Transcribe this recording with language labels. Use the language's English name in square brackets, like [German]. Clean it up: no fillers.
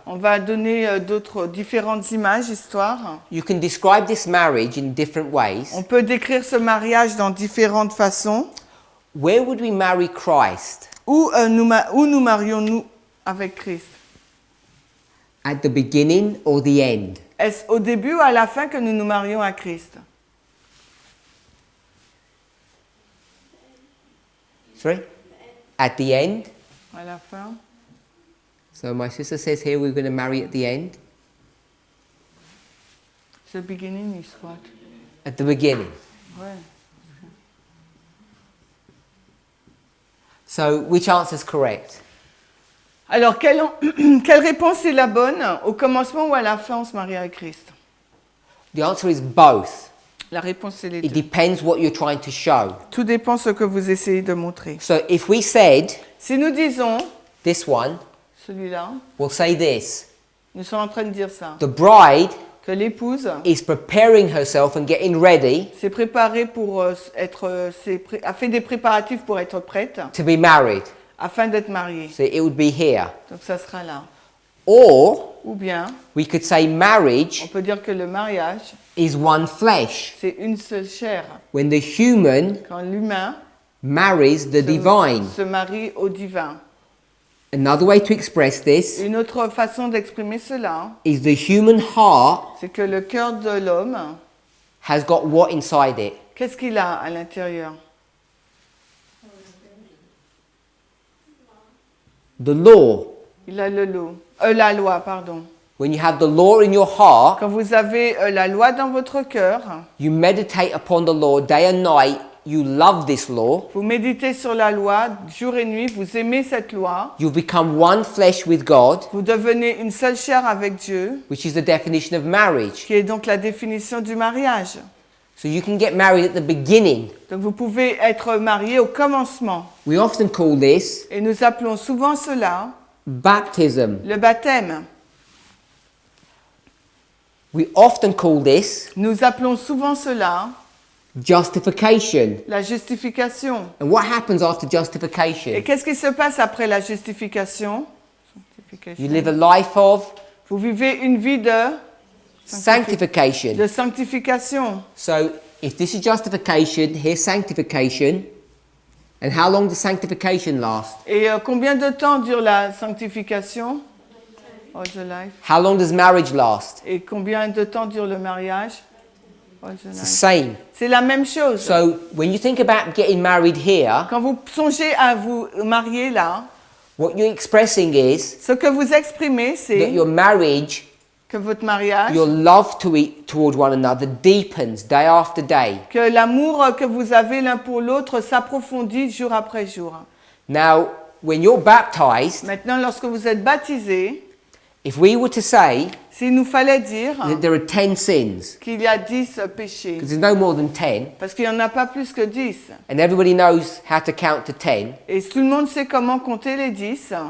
[French] on va donner d'autres différentes images, histoires. [English] You can describe this marriage in different ways. [French] On peut décrire ce mariage dans différentes façons. [English] Where would we marry Christ? [French] Où nous marions-nous avec Christ? [English] At the beginning or the end? [French] Est-ce au début ou à la fin que nous nous marions à Christ? [English] Sorry? At the end? [French] À la fin. [English] So my sister says here we're going to marry at the end. The beginning is what? At the beginning. [French] Ouais. [English] So which answer is correct? [French] Alors, quelle réponse est la bonne? Au commencement ou à la fin, on se marie avec Christ? [English] The answer is both. [French] La réponse, c'est les [English] It [French] deux. [English] depends what you're trying to show. [French] Tout dépend de ce que vous essayez de montrer. [English] So if we said [French] Si nous disons, [English] this one, [French] celui-là, [English] we'll say this. [French] nous sommes en train de dire ça, [English] The bride [French] que l'épouse [English] is preparing herself and getting ready [French] s'est préparée pour a fait des préparatifs pour être prête, [English] to be married. [French] afin d'être mariée. [English] So it would be here. [French] Donc ça sera là. [English] Or [French] Ou bien, [English] we could say [French] on [English] marriage [French] peut dire que le mariage, [English] is one flesh. [French] c'est une seule chair. [English] When the human [French] Quand l'humain [English] marries the divine. [French] se marie au divin. [English] Another way to express this [French] Une autre façon d'exprimer cela, [English] is the human heart [French] c'est que le cœur de l'homme, [English] has got what inside it? [French] qu'est-ce qu'il a à l'intérieur? [English] The law. [French] Il a la loi, pardon. [English] When you have the law in your heart, [French] Quand vous avez la loi dans votre cœur, [English] you meditate upon the law day and night. You love this law. [French] vous méditez sur la loi jour et nuit, vous aimez cette loi, [English] You become one flesh with God, [French] vous devenez une seule chair avec Dieu, [English] which is the definition of marriage. [French] qui est donc la définition du mariage. [English] So you can get married at the beginning. [French] Donc vous pouvez être marié au commencement. [English] We often call this [French] Et nous appelons souvent cela [English] baptism. [French] le baptême. [English] We often call this [French] Nous appelons souvent cela [English] justification. [French] la justification. [English] And what happens after [French] Et [English] justification? [French] qu'est-ce qui se passe après la justification? [English] You live a life of [French] Vous vivez une vie de [English] sanctification. [French] sanctification. [English] So if this is justification, here's sanctification. And how long does sanctification last? [French] Et combien de temps dure la sanctification? [English] All the life. How long does marriage last? [French] Et combien de temps dure le mariage? [English] All the It's the life. same. [French] C'est la même chose. [English] So when you think about getting married here, [French] Quand vous songez à vous marier là, [English] what you're expressing is [French] ce que vous exprimez, [English] that [French] c'est [English] your marriage, [French] que votre mariage, [English] your love toward one another deepens day after day. [French] que l'amour que vous avez l'un pour l'autre s'approfondit jour après jour. [English] Now, when you're baptized, [French] Maintenant, lorsque vous êtes baptisé, [English] if we were to say [French] s'il nous fallait dire [English] that there are 10 sins, [French] qu'il y a 10 péchés, [English] because there's no more than 10, [French] parce qu'il n'y en a pas plus que 10, [English] and everybody knows how to count to 10, [French] et tout le monde sait comment compter les 10,